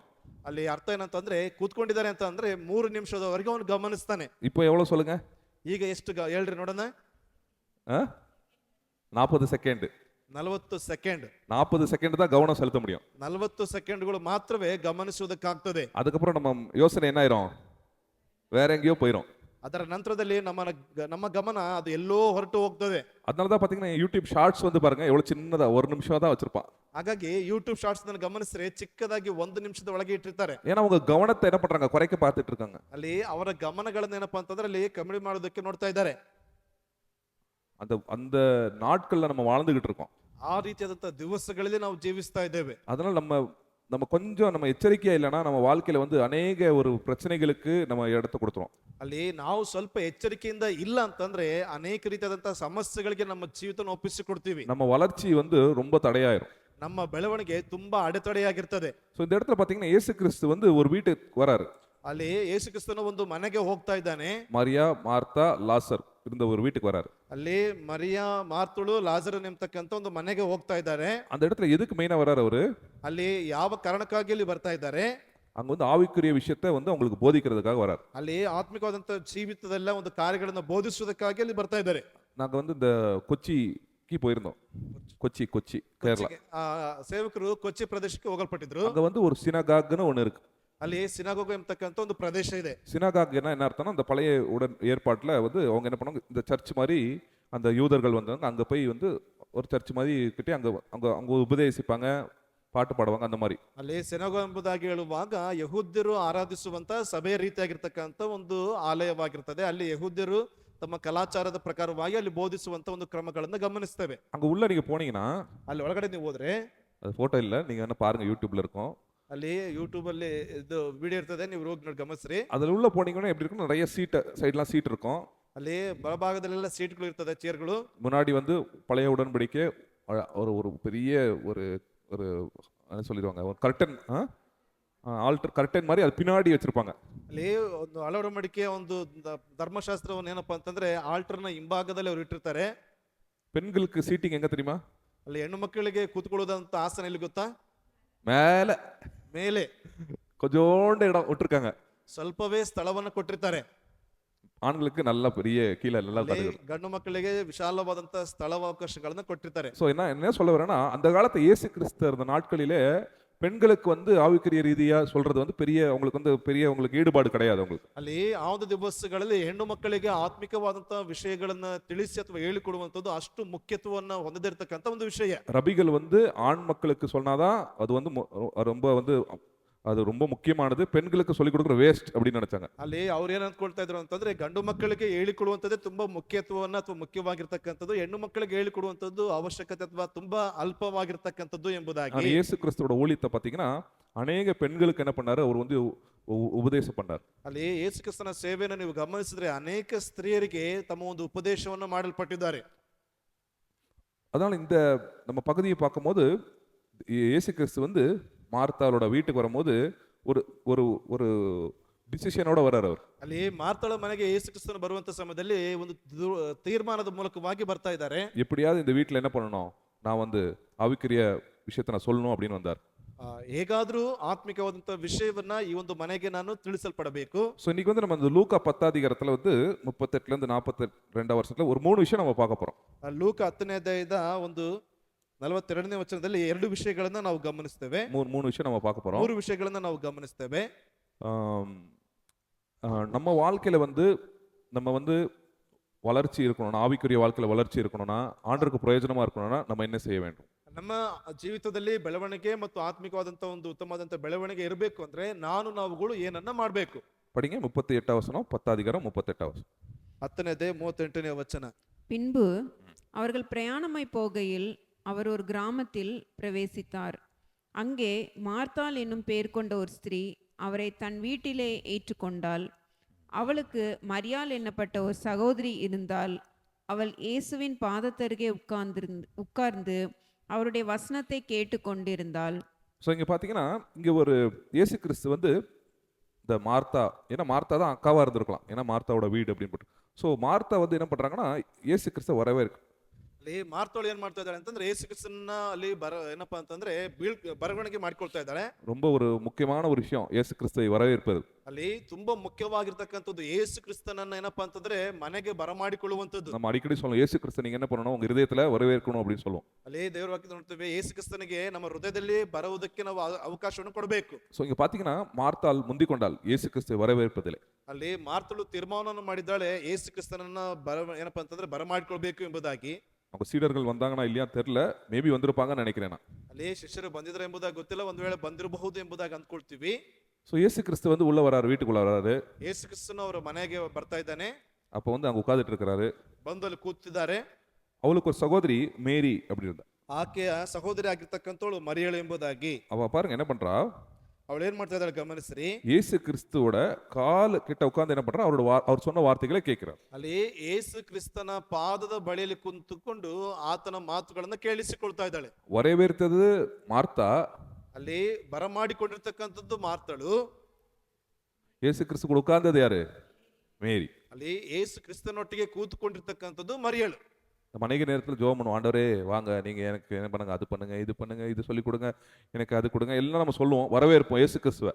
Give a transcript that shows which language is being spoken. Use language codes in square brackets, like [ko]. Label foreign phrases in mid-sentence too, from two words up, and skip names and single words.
[kn] ಅಲ್ಲಿ ಅರ್ಥ ಏನಂತಂದ್ರೆ ಕೂತ್ಕೊಂಡಿದ್ದಾರೆ ಅಂತ ಅಂದ್ರೆ 3 ನಿಮಿಷದವರೆಗೆ ಅವನು ಗಮನಿಸ್ತಾನೆ. [ta] இப்போ எவ்வளவு சொல்லுங்க? [kn] ಈಗ ಎಷ್ಟು ಹೇಳ್ರಿ ನೋಡೋಣ. [ta] 40 செகண்ட். [kn] 40 ಸೆಕೆಂಡ್. [ta] 40 செகண்ட் தான் கவனம் செலுத்த முடியும். [kn] 40 ಸೆಕೆಂಡ್ಗಳು ಮಾತ್ರವೇ ಗಮನಿಸುವುದಕ್ಕಾಗ್ತದೆ. [ta] அதுக்கப்புறம் நம்ம யோசனை என்ன ஆயிரும்? வேற எங்கேயோ போயிரும். [kn] ಅದರ ನಂತರದಲ್ಲಿ ನಮ್ಮ ಗಮನ ಅದು ಎಲ್ಲೋ ಹೊರಟು ಹೋಗ್ತದೆ. [ta] அதனால தான் பாத்தீங்கன்னா யூடியூப் ஷார்ட்ஸ் வந்து பாருங்க எவ்வளவு சின்னதா 1 நிமிஷம் தான் வச்சிருப்பான். [kn] ಹಾಗಾಗಿ ಯೂಟ್ಯೂಬ್ ಶಾರ್ಟ್ಸ್ ಗಮನಿಸಿದ್ರೆ ಚಿಕ್ಕದಾಗಿ 1 ನಿಮಿಷದ ಒಳಗೆ ಇಟ್ಟಿರ್ತಾರೆ. [ta] ஏன்னா உங்க கவனத்தை என்ன பண்றாங்க? குறைக்க பார்த்துட்டு இருக்காங்க. [kn] ಅಲ್ಲಿ ಅವರ ಗಮನಗಳನ್ನ ಏನಪ್ಪಾ ಅಂತಂದ್ರೆ ಅಲ್ಲಿ ಕಮ್ಮಿ ಮಾಡೋದಕ್ಕೆ ನೋಡ್ತಾ ಇದ್ದಾರೆ. [ta] அந்த அந்த நாட்கள்ல நம்ம வாழ்ந்துகிட்டு இருக்கோம். [kn] ಆ ರೀತಿಯಾದಂತ ದಿವಸಗಳಲ್ಲಿ ನಾವು ಜೀವಿಸ್ತಾ ಇದ್ದೇವೆ. [ta] அதனால நம்ம கொஞ்சம் நம்ம எச்சரிக்கையா இல்லைன்னா நம்ம வாழ்க்கையில வந்து அநேக ஒரு பிரச்சனைகளுக்கு நம்ம இடத்தை கொடுத்துரும். [kn] ಅಲ್ಲಿ ನಾವು ಸ್ವಲ್ಪ ಎಚ್ಚರಿಕೆಯಿಂದ ಇಲ್ಲ ಅಂತಂದ್ರೆ ಅನೇಕ ರೀತಿಯಾದಂತಹ ಸಮಸ್ಯೆಗಳಿಗೆ ನಮ್ಮ ಜೀವಿತನ ಒಪ್ಪಿಸಿಕೊಡ್ತೀವಿ. [ta] நம்ம வளர்ச்சி வந்து ரொம்ப தடையாயிரும். [kn] ನಮ್ಮ ಬೆಳವಣಿಗೆ ತುಂಬಾ ಅಡೆತಡೆಯಾಗಿರ್ತದೆ. [ta] ஸோ இந்த இடத்துல பாத்தீங்கன்னா இயேசு கிறிஸ்து வந்து ஒரு வீட்டுக்கு வராரு. [kn] ಅಲ್ಲಿ ಯೇಸು ಕ್ರಿಸ್ತನ ಒಂದು ಮನೆಗೆ ಹೋಗ್ತಾ ಇದ್ದಾನೆ. [ta] மரியா மார்த்தா லாசர் இருந்த ஒரு வீட்டுக்கு வராரு. [kn] ಅಲ್ಲಿ ಮರಿಯಾ ಮಾರ್ತಳು ಲಾಜರನ್ ಎಂಬತಕ್ಕಂತ ಒಂದು ಮನೆಗೆ ಹೋಗ್ತಾ ಇದ್ದಾರೆ. [ta] அந்த இடத்துல எதுக்கு மெயினா வராரு அவரு? [kn] ಅಲ್ಲಿ ಯಾವ ಕಾರಣಕ್ಕಾಗಿ ಇಲ್ಲಿ ಬರ್ತಾ ಇದ್ದಾರೆ? [ta] அங்க வந்து ஆவிக்குரிய விஷயத்தை வந்து அவங்களுக்கு போதிக்கிறதுக்காக வராரு. [kn] ಅಲ್ಲಿ ಆತ್ಮಿಕವಾದಂತ ಜೀವಿತದಲ್ಲ ಒಂದು ಕಾರ್ಯಗಳನ್ನು ಬೋಧಿಸುವುದಕ್ಕಾಗಿ ಅಲ್ಲಿ ಬರ್ತಾ ಇದ್ದಾರೆ. [ta] நாங்க வந்து இந்த கொச்சிக்கு போயிருந்தோம். கொச்சி கேரளா. [kn] ಸೇವಕರು ಕೊಚ್ಚಿ ಪ್ರದೇಶಕ್ಕೆ ಹೋಗಲ್ಪಟ್ಟಿದ್ರು. [ta] அங்க வந்து ஒரு சினகாக்னு ஒன்னு இருக்கு. [kn] ಅಲ್ಲಿ ಸಿನಗೋಗ ಎಂಬತಕ್ಕಂತ ಒಂದು ಪ್ರದೇಶ ಇದೆ. [ta] சினகாக் என்ன அர்த்தம்னா அந்த பழைய ஏற்பாட்டுல வந்து அவங்க என்ன பண்ணுவாங்க, இந்த சர்ச் மாதிரி அந்த யூதர்கள் வந்தாங்க அங்க போய் வந்து ஒரு சர்ச் மாதிரி கிட்டே அங்க அங்க அங்க உபதேசிப்பாங்க, பாட்டு பாடுவாங்க அந்த மாதிரி. [kn] ಅಲ್ಲಿ ಸಿನಗೋ ಎಂಬುದಾಗಿ ಹೇಳುವಾಗ ಯಹೂದ್ಯರು ಆರಾಧಿಸುವಂತ ಸಭೆಯ ರೀತಿಯಾಗಿರ್ತಕ್ಕಂಥ ಒಂದು ಆಲಯವಾಗಿರ್ತದೆ. ಅಲ್ಲಿ ಯಹೂದ್ಯರು ತಮ್ಮ ಕಲಾಚಾರದ ಪ್ರಕಾರವಾಗಿ ಅಲ್ಲಿ ಬೋಧಿಸುವಂತ ಒಂದು ಕ್ರಮಗಳನ್ನು ಗಮನಿಸ್ತೇವೆ. [ta] அங்க உள்ள நீங்க போனீங்கன்னா [kn] ಅಲ್ಲಿ ಒಳಗಡೆ ನೀವು ಹೋದ್ರೆ [ta] அது போட்டோ இல்ல, நீங்க என்ன பாருங்க யூடியூப்ல இருக்கும். [kn] ಅಲ್ಲಿ ಯೂಟ್ಯೂಬ್ ಅಲ್ಲಿ ಇದು ವಿಡಿಯೋ ಇರ್ತದೆ, ನೀವು ಹೋಗಿ ನೋಡಿ ಗಮನಿಸ್ರಿ. [ta] அதுல உள்ள போனீங்கன்னா எப்படி இருக்கும், நிறைய சைடுலாம் சீட் இருக்கும். [kn] ಅಲ್ಲಿ ಬಲಭಾಗದಲ್ಲೆಲ್ಲ ಸೀಟ್ಗಳು ಇರ್ತದೆ, ಚೇರ್ಗಳು. [ta] முன்னாடி வந்து பழைய உடன்படிக்கை ஒரு பெரிய ஒரு ஒரு என்ன சொல்லிடுவாங்க, ஒரு கர்டன், [en] altar curtain [ta] மாதிரி அது பின்னாடி வச்சிருப்பாங்க. [kn] ಅಲ್ಲಿ ಒಂದು ಹಳೆ ಒಡಂಬಡಿಕೆ ಒಂದು ಧರ್ಮಶಾಸ್ತ್ರವನ್ನು ಏನಪ್ಪಾ ಅಂತಂದ್ರೆ ಆಲ್ಟರ್ನ ಹಿಂಭಾಗದಲ್ಲಿ ಅವರು ಇಟ್ಟಿರ್ತಾರೆ. [ta] பெண்களுக்கு சீட்டிங் எங்க தெரியுமா? [kn] ಅಲ್ಲಿ ಹೆಣ್ಣು ಮಕ್ಕಳಿಗೆ ಕೂತ್ಕೊಳ್ಳುವುದಂತ ಆಸನ ಎಲ್ಲಿ ಗೊತ್ತಾ? [ta] மேல [kn] ಮೇಲೆ [ta] கொஞ்சோண்டு இடம் விட்டுருக்காங்க. [kn] ಸ್ವಲ್ಪವೇ ಸ್ಥಳವನ್ನು ಕೊಟ್ಟಿರ್ತಾರೆ. [ta] ஆண்களுக்கு நல்ல பெரிய கீழே நல்லா [kn] ಗಂಡು ಮಕ್ಕಳಿಗೆ ವಿಶಾಲವಾದಂತ ಸ್ಥಳಾವಕಾಶಗಳನ್ನ ಕೊಟ್ಟಿರ್ತಾರೆ. [ta] சோ என்ன சொல்ல வரேன்னா, அந்த காலத்து இயேசு கிறிஸ்து இருந்த நாட்களிலே பெண்களுக்கு வந்து ஆவிக்குரிய ரீதியா சொல்றது வந்து பெரிய உங்களுக்கு ஈடுபாடு கிடையாது அவங்களுக்கு. [kn] ಅಲ್ಲಿ ಆ ಒಂದು ದಿವಸಗಳಲ್ಲಿ ಹೆಣ್ಣು ಮಕ್ಕಳಿಗೆ ಆತ್ಮಿಕವಾದಂತಹ ವಿಷಯಗಳನ್ನ ತಿಳಿಸಿ ಅಥವಾ ಹೇಳಿಕೊಡುವಂತದ್ದು ಅಷ್ಟು ಮುಖ್ಯತ್ವವನ್ನ ಹೊಂದಿರತಕ್ಕಂತ ಒಂದು ವಿಷಯ. [ta] ரபிகள் வந்து ஆண் மக்களுக்கு சொன்னாதான் அது வந்து ரொம்ப வந்து அது ரொம்ப முக்கியமானது, பெண்களுக்கு சொல்லிக் கொடுக்குற வேஸ்ட் அப்படின்னு நினைச்சாங்க. [kn] ಅಲ್ಲಿ ಅವ್ರು ಏನ್ ಅಂದ್ಕೊಳ್ತಾ ಇದ್ರು ಅಂತಂದ್ರೆ ಗಂಡು ಮಕ್ಕಳಿಗೆ ಹೇಳಿಕೊಡುವಂತದ್ದೇ ತುಂಬಾ ಮುಖ್ಯತ್ವವನ್ನ ಅಥವಾ ಮುಖ್ಯವಾಗಿರ್ತಕ್ಕಂಥದ್ದು, ಹೆಣ್ಣು ಮಕ್ಕಳಿಗೆ ಹೇಳಿಕೊಡುವಂತದ್ದು ಅವಶ್ಯಕತೆ ಅಥವಾ ತುಂಬಾ ಅಲ್ಪವಾಗಿರ್ತಕ್ಕಂಥದ್ದು ಎಂಬುದಾಗಿ. [ta] இயேசு கிறிஸ்துவோட ஊழியத்தை பாத்தீங்கன்னா அநேக பெண்களுக்கு என்ன பண்ணாரு, அவர் வந்து உபதேசம் பண்ணார். [kn] ಅಲ್ಲಿ ಯೇಸು ಕ್ರಿಸ್ತನ ಸೇವೆಯನ್ನು ನೀವು ಗಮನಿಸಿದ್ರೆ ಅನೇಕ ಸ್ತ್ರೀಯರಿಗೆ ತಮ್ಮ ಒಂದು ಉಪದೇಶವನ್ನು ಮಾಡಲ್ಪಟ್ಟಿದ್ದಾರೆ. [ta] அதனால இந்த நம்ம பகுதியை பார்க்கும்போது இயேசு கிறிஸ்து வந்து மார்த்தாளோட வீட்டுக்கு வரும்போது ஒரு ஒரு ஒரு டிசிஷனோட வர்றாரு அவர். [kn] ಅಲ್ಲಿ ಮಾರ್ತಾಳ ಮನೆಗೆ ಯೇಸು ಕ್ರಿಸ್ತನು ಬರುವಂತ ಸಮಯದಲ್ಲಿ ಒಂದು ತೀರ್ಮಾನದ ಮೂಲಕವಾಗಿ ಬರ್ತಾ ಇದ್ದಾರೆ. [ta] எப்படியாவது இந்த வீட்டுல என்ன பண்ணணும், நான் வந்து ஆவிக்குரிய விஷயத்தை நான் சொல்லணும் அப்படின்னு வந்தார். [kn] ಹೇಗಾದ್ರೂ ಆತ್ಮಿಕವಾದಂತ ವಿಷಯವನ್ನ ಈ ಒಂದು ಮನೆಗೆ ನಾನು ತಿಳಿಸಲ್ಪಡಬೇಕು. [ta] ஸோ இன்னைக்கு வந்து நம்ம இந்த லூக்கா 10 அதிகாரத்துல வந்து 38ல இருந்து 42 வருஷத்துல ஒரு 3 விஷயம் நம்ம பார்க்க போறோம். [kn] ಲೂಕ 10ನೇ ಅಧ್ಯಾಯದ ಒಂದು 42ನೇ ವಚನದಲ್ಲಿ 2 ವಿಷಯಗಳನ್ನ ನಾವು ಗಮನಿಸ್ತೇವೆ. [ta] மூணு விஷயம் நம்ம பார்க்க போறோம். [kn] 3 ವಿಷಯಗಳನ್ನ ನಾವು ಗಮನಿಸ್ತೇವೆ. [ta] நம்ம வாழ்க்கையில வந்து நம்ம வந்து வளர்ச்சி இருக்கணும்னா, ஆவிக்குரிய வாழ்க்கையில வளர்ச்சி இருக்கணும்னா, ஆண்டவருக்கு பிரயோஜனமா இருக்கணும்னா நம்ம என்ன செய்ய வேண்டும்? [kn] ನಮ್ಮ ಜೀವಿತದಲ್ಲಿ ಬೆಳವಣಿಗೆ ಮತ್ತು ಆತ್ಮಿಕವಾದಂತ ಒಂದು ಉತ್ತಮವಾದಂತ ಬೆಳವಣಿಗೆ ಇರಬೇಕು ಅಂದ್ರೆ ನಾವುಗಳು ಏನನ್ನ ಮಾಡಬೇಕು? [ta] படிங்க 38 வசனம், 10 அதிகாரம் 38 வசனம். [kn] 10ನೇ ಅಧ್ಯಾಯ 38ನೇ ವಚನ. [ta] பின்பு அவர்கள் பிரயாணமாய் போகையில் அவர் ஒரு கிராமத்தில் பிரவேசித்தார். அங்கே மார்த்தாள் என்னும் பெயர் கொண்ட ஒரு ஸ்திரீ அவரை தன் வீட்டிலே ஏற்றுக்கொண்டாள். அவளுக்கு மரியாள் என்னப்பட்ட ஒரு சகோதரி இருந்தால். அவள் இயேசுவின் பாதத்தருகே உட்கார்ந்து அவருடைய வசனத்தை கேட்டு கொண்டிருந்தாள். ஸோ இங்கே பார்த்தீங்கன்னா இங்கே ஒரு இயேசு கிறிஸ்து வந்து இந்த மார்த்தா, ஏன்னா மார்த்தா தான் அக்காவாக இருந்திருக்கலாம், ஏன்னா மார்த்தாவோட வீடு அப்படின்னு போட்டு. ஸோ மார்த்தா வந்து என்ன பண்ணுறாங்கன்னா இயேசு கிறிஸ்து வரவே இருக்கு. [kn] ಅಲ್ಲಿ ಮಾರ್ತೋಳು ಏನ್ ಮಾಡ್ತಾ ಇದ್ದಾಳೆ ಅಂತಂದ್ರೆ ಯೇಸು ಕ್ರಿಸ್ತನ ಅಲ್ಲಿ ಏನಪ್ಪಾ ಅಂತಂದ್ರೆ ಬರವಣಿಗೆ ಮಾಡ್ಕೊಳ್ತಾ ಇದ್ದಾಳೆ. [ta] ரொம்ப ஒரு முக்கியமான ஒரு விஷயம் இயேசு கிறிஸ்துவை வரவேற்பது. [kn] ಅಲ್ಲಿ ತುಂಬಾ ಮುಖ್ಯವಾಗಿರ್ತಕ್ಕಂಥದ್ದು ಯೇಸು ಕ್ರಿಸ್ತನನ್ನ ಏನಪ್ಪಾ ಅಂತಂದ್ರೆ ಮನೆಗೆ ಬರಮಾಡಿಕೊಳ್ಳುವಂಥದ್ದು. [ta] நம்ம அடிக்கடி சொல்லுவோம் இயேசு கிறிஸ்து நீங்க என்ன பண்ணணும், உங்க இதயத்துல வரவேற்கணும் அப்படின்னு சொல்லுவோம். [kn] ಅಲ್ಲಿ ದೇವರ ವಾಕ್ಯ ನೋಡ್ತೇವೆ, ಯೇಸು ಕ್ರಿಸ್ತನಿಗೆ ನಮ್ಮ ಹೃದಯದಲ್ಲಿ ಬರುವುದಕ್ಕೆ ನಾವು ಅವಕಾಶವನ್ನು ಕೊಡಬೇಕು. [ta] ஸோ இங்க பாத்தீங்கன்னா மார்த்தாள் முந்திக் கொண்டாள் இயேசு கிறிஸ்துவை வரவேற்பதிலே. [kn] ಅಲ್ಲಿ ಮಾರ್ತಳು ತೀರ್ಮಾನವನ್ನು ಮಾಡಿದ್ದಾಳೆ ಯೇಸು ಕ್ರಿಸ್ತನನ್ನ ಏನಪ್ಪಾ ಅಂತಂದ್ರೆ ಬರಮಾಡಿಕೊಳ್ಬೇಕು ಎಂಬುದಾಗಿ. [ta] அவங்க சீடர்கள் வந்தாங்கன்னா இல்லையா தெரியல, மேபி வந்திருப்பாங்கன்னு நினைக்கிறேன் நான். [kn] ಅಲ್ಲಿ ಶಿಷ್ಯರು ಬಂದಿದ್ರೆ ಎಂಬುದಾಗಿ ಗೊತ್ತಿಲ್ಲ, ಒಂದ್ ವೇಳೆ ಬಂದಿರಬಹುದು ಎಂಬುದಾಗಿ ಅಂದ್ಕೊಳ್ತೀವಿ. [ta] ஸோ இயேசு கிறிஸ்து வந்து உள்ள வராரு, வீட்டுக்குள்ள வராரு. [kn] ಯೇಸು ಕ್ರಿಸ್ತನು ಅವರ ಮನೆಗೆ ಬರ್ತಾ ಇದ್ದಾನೆ. [ta] அப்போ வந்து அங்க உட்கார்ந்துட்டு இருக்கிறாரு. [kn] ಬಂದು ಅಲ್ಲಿ ಕೂತಿದ್ದಾರೆ. [ta] அவளுக்கு ஒரு சகோதரி மேரி அப்படி இருந்தா. [kn] ಆಕೆಯ ಸಹೋದರಿ ಆಗಿರ್ತಕ್ಕಂಥವಳು ಮರಿಯಳು ಎಂಬುದಾಗಿ. [ta] அவ பாருங்க என்ன பண்றா, [kn] ಅವಳು ಏನ್ ಮಾಡ್ತಾ ಇದ್ದಾಳೆ ಗಮನಿಸ್ರಿ. [ta] இயேசு கிறிஸ்துவோட கால் கிட்ட உட்கார்ந்து என்ன பண்றா, அவர் சொன்ன வார்த்தைகளை கேட்கிறார். [kn] ಅಲ್ಲಿ ಯೇಸು ಕ್ರಿಸ್ತನ ಪಾದದ ಬಳಿಯಲ್ಲಿ ಕುಂತುಕೊಂಡು ಆತನ ಮಾತುಗಳನ್ನ ಕೇಳಿಸಿಕೊಳ್ತಾ ಇದ್ದಾಳೆ. [ta] வரவேற்றது மார்த்தா, [kn] ಅಲ್ಲಿ ಬರಮಾಡಿಕೊಂಡಿರ್ತಕ್ಕಂಥದ್ದು ಮಾರ್ತಳು. [ta] இயேசு கிறிஸ்து கூட உட்கார்ந்தது யாரு, மேரி. [kn] ಅಲ್ಲಿ ಯೇಸು ಕ್ರಿಸ್ತನೊಟ್ಟಿಗೆ ಕೂತ್ಕೊಂಡಿರ್ತಕ್ಕಂಥದ್ದು ಮರಿಯಳು. [ta] நம்ம அநேக நேரத்தில் ஜெபம் பண்ணுவோம், ஆண்டவரே வாங்க நீங்க எனக்கு என்ன பண்ணுங்க, அது பண்ணுங்க, இது பண்ணுங்க, இது சொல்லி கொடுங்க, எனக்கு அது கொடுங்க, எல்லாம் நம்ம சொல்லுவோம், வரவேற்போம் இயேசு கிறிஸ்துவை.